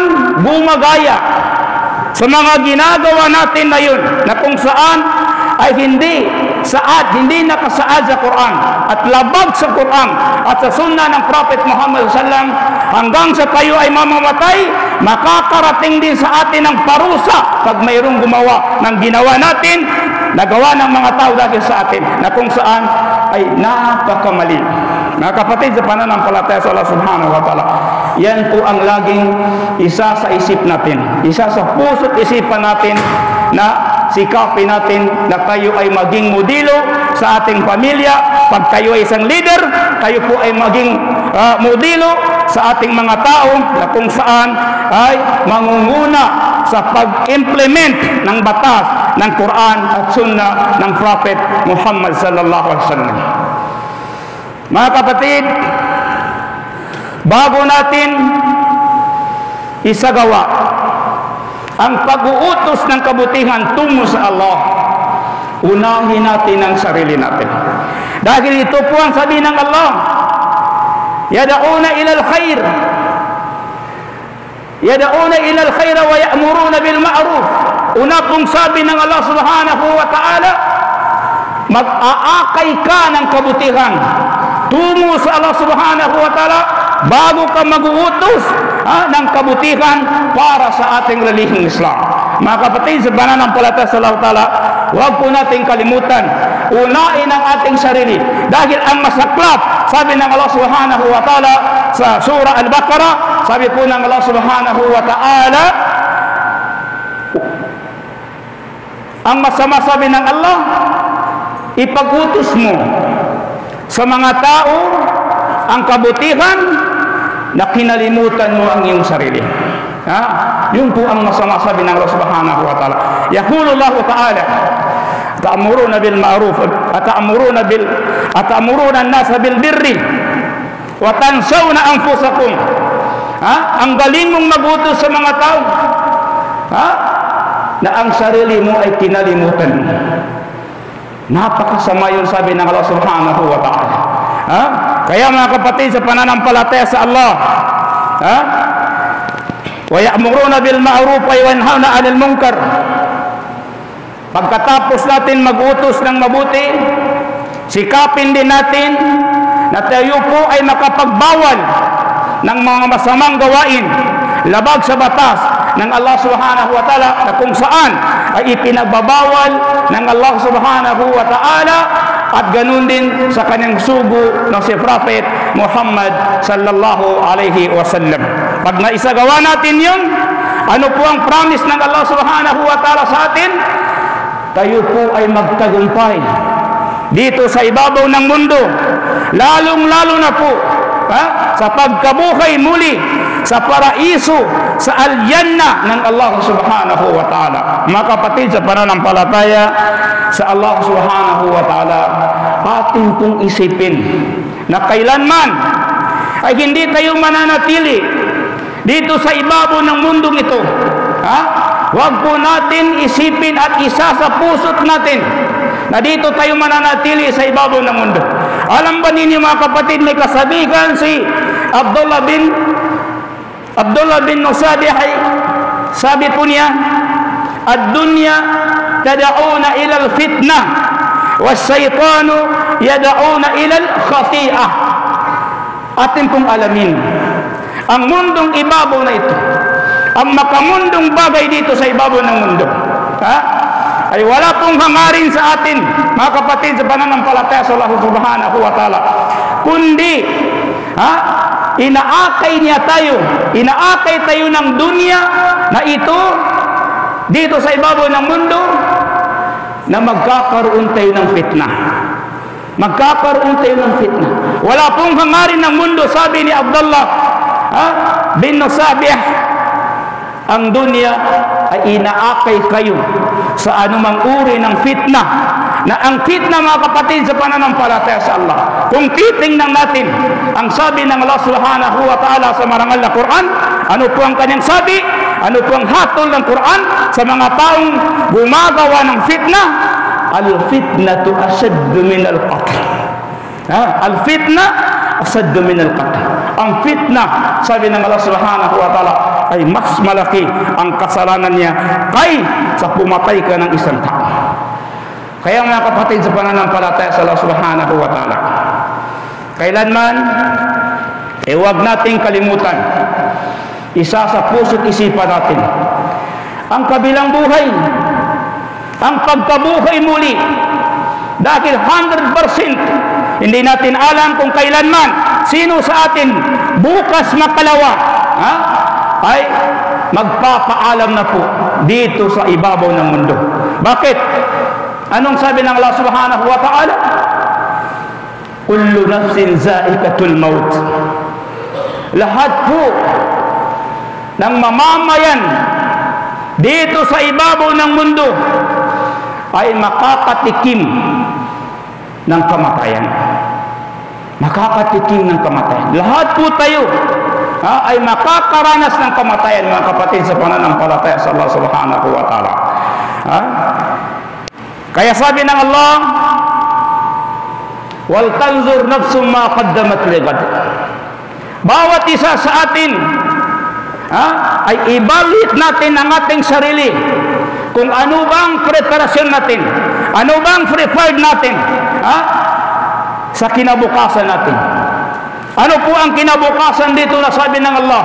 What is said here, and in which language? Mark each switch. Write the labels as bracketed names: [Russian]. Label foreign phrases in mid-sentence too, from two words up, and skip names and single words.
[Filipino] gumagaya sa mga ginagawa natin na yun, na kung saan ay hindi nakasaad sa Quran at labag sa Quran at sa sunnah ng Prophet Muhammad sallam, hanggang sa tayo ay mamamatay, makakarating din sa atin ang parusa pag mayroong gumawa ng ginawa natin, nagawa ng mga tao dahil sa atin, na kung saan ay napakamali. Mga kapatid sa pananampalataya sa Allah [Arabic] سبحانه وتعالى, [Filipino] yan po ang laging isa sa isip natin, isa sa puso't isipan natin, na sikapin natin na tayo ay maging modelo sa ating pamilya. Pag tayo ay isang leader, tayo po ay maging modelo sa ating mga tao na kung saan ay mangunguna sa pag-implement ng batas ng Quran at Sunnah ng Prophet Muhammad [Arabic] صلى الله عليه وسلم. [Filipino] Mga kapatid, bago natin isagawa ang pag-uutos ng kabutihan tungo sa Allah, unahin natin ang sarili natin. Dahil ito po ang sabi ng Allah, [Arabic] يدعون إلى الخير يدعون إلى الخير ويأمرون بالمعروف. [Filipino] Una pong sabi ng Allah [Arabic] سبحانه وتعالى, [Filipino] mag-aakay ka ng kabutihan tungo sa Allah [Arabic] سبحانه وتعالى [Filipino] bago ka mag-uutos ng kabutihan para sa ating relihiyong Islam. Mga kapatid sa pananampalataya sa Allah ta'ala, huwag po natin kalimutan, unahin ang ating sarili, dahil ang masaklap, sabi ng Allah [Arabic] سبحانه وتعالى [Filipino] sa surah Al-Baqarah, sabi po ng Allah [Arabic] سبحانه وتعالى, [Filipino] ang masama, sabi ng Allah, ipag-utos mo sa mga tao ang kabutihan na kinalimutan mo ang iyong sarili. Yun po ang masama, sabi ng Allah [Arabic] سبحانه وتعالى. يقول الله تعالى تأمرون بالمعروف أتأمرون الناس بالبر وتنسون أنفسكم. [Filipino] Ang galing mong magutos sa mga tao, na ang sarili mo ay kinalimutan mo. Napakasama yun, sabi ng Allah [Arabic] سبحانه وتعالى. [Filipino] Kaya mga kapatid, sa pananampalataya sa Allah, [Arabic] ويأمرون بالمعروف وينهون عن المنكر. [Filipino] Pagkatapos natin mag-utos ng mabuti, sikapin din natin na tayo po ay makapagbawal ng mga masamang gawain labag sa batas ng Allah [Arabic] سبحانه وتعالى, [Filipino] na kung saan ay ipinagbabawal ng Allah [Arabic] سبحانه وتعالى, [Filipino] at ganun din sa kanyang sugo ng si Prophet Muhammad [Arabic] صلى الله عليه وسلم. [Filipino] Pag naisagawa natin yun, ano po ang promise ng Allah [Arabic] سبحانه وتعالى [Filipino] sa atin? Tayo po ay magtagumpay dito sa ibabaw ng mundo, lalong-lalo na po sa pagkabuhay muli sa paraiso, sa al-Jannah ng Allah [Arabic] سبحانه وتعالى. [Filipino] Mga kapatid, sa pananampalataya sa Allah [Arabic] سبحانه وتعالى, [Filipino] atin pong isipin na kailanman ay hindi tayo mananatili dito sa ibabaw ng mundong ito. Huwag po natin isipin at isa sa puso't natin na dito tayo mananatili sa ibabaw ng mundo. Alam ba ninyo mga kapatid, may kasabihan si Abdullah bin Nusabih, sabi po niya, [Arabic] الدنيا تدعو إلى الفتنة والشيطان يدعو إلى الخطيئة. [Filipino] Atin pong alamin, ang mundong ibabaw na ito, ang makamundong bagay dito sa ibabaw ng mundo, ay wala pong hangarin sa atin, mga kapatid, sa pananampalataya sa Allah [Arabic] سبحانه وتعالى, [Filipino] kundi inaakay tayo ng dunya na ito dito sa ibabaw ng mundo, na magkakaroon tayo ng fitna. Wala pong hangarin ng mundo, sabi ni Abdullah bin Nusabih, ang dunya ay inaakay kayo sa anumang uri ng fitna, na ang fitna, mga kapatid, sa pananampalataya sa Allah, kung titingnan natin ang sabi ng Allah [Arabic] سبحانه وتعالى [Filipino] sa marangal na Quran, ano po ang kanyang sabi, ano po ang hatol ng Quran sa mga taong gumagawa ng fitna? [Arabic] الفتنة أشد من القتل. الفتنة أشد من القتل. [Filipino] Ang fitna, sabi ng Allah [Arabic] سبحانه وتعالى, [Filipino] ay mas malaki ang kasalanan niya kaysa pumatay ka ng isang tao. Kaya mga kapatid, sa pananampalataya sa Allah [Arabic] سبحانه وتعالى, [Filipino] kailanman huwag nating kalimutan, isa sa puso't isipan natin, ang kabilang buhay, ang pagkabuhay muli, dahil 100% hindi natin alam kung kailanman sino sa atin bukas makalawa ay magpapaalam na po dito sa ibabaw ng mundo. Bakit? Anong sabi ng Allah [Arabic] سبحانه وتعالى? كل نفس ذائقة الموت. [Filipino] Lahat po ng mamamayan dito sa ibabaw ng mundo ay makakatikim ng kamatayan. Lahat po tayo ay makakaranas ng kamatayan, mga kapatid, sa pananampalataya sa Allah [Arabic] سبحانه وتعالى. [Filipino] Kaya sabi ng Allah, [Arabic] ولتنظر نفس ما قدمت لغد. [Filipino] Bawat isa sa atin ay ibalit natin ang ating sarili, kung ano bang preparasyon natin, ano bang prepared natin sa kinabukasan natin. Ano po ang kinabukasan dito na sabi ng Allah?